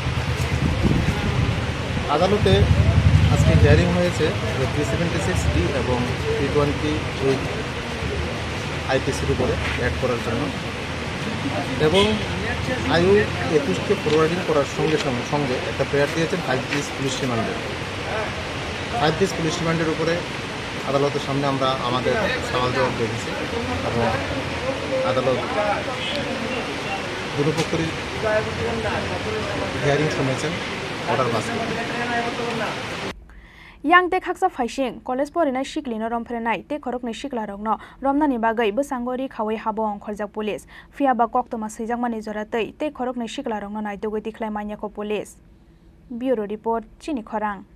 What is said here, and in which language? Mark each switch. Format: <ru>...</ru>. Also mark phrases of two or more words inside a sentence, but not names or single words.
<bn>আদালতে আজকে হিয়ারিং হয়েছে যে 376D এবং 328 আইপিসির উপরে অ্যাড করার জন্য, এবং আয়ু 21কে ফরওয়ার্ডিং করার সঙ্গে সঙ্গে একটা প্রেয়ার দিয়েছেন</bn> <en>5 days police remand. 5 days police remand</en> <bn>উপরে আদালতের সামনে আমরা আমাদের সওয়াল জবাব দেখেছি এবং আদালত দুপক্ষেরই হিয়ারিং শুনেছেন,</bn> <en>order pass</en> <bn>করেছেন।</bn> <trp>yang te khaksa phaising college porinai shiklino romphrenai te khorok ni shiklarokno romnani bagai bosangori khawai habo ongkhorjak police fia ba koktoma seijakmani joratei te khorok ni shiklarokno naitogoi tikhlai manyako police.</trp> <en>Bureau report Chini Khorang.</en>